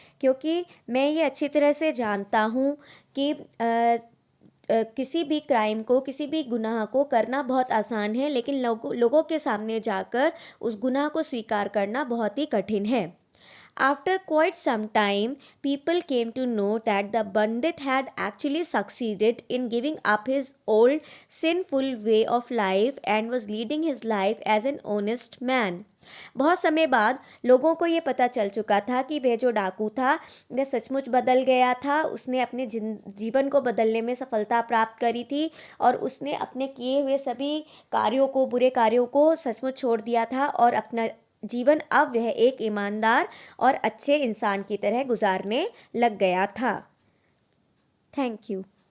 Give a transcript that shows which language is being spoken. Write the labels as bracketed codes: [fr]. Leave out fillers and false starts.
[hi] क्योंकि मैं ये अच्छी तरह से जानता हूँ कि किसी भी क्राइम को, किसी भी गुनाह को करना बहुत आसान है, लेकिन लोगों के सामने जाकर उस गुनाह को स्वीकार करना बहुत ही कठिन है। [en] After quite some time, people came to know that the Pandit had actually succeeded in giving up his old sinful way of life and was leading his life as an honest man. [hi] बहुत समय बाद लोगों को ये पता चल चुका था कि वह जो डाकू था वह सचमुच बदल गया था, उसने अपने जीवन को बदलने में सफलता प्राप्त करी थी और उसने अपने किए हुए सभी कार्यों को, बुरे कार्यों को सचमुच छोड़ दिया था और अपना जीवन अब वह एक ईमानदार और अच्छे इंसान की तरह गुजारने लग गया था। [en] Thank you.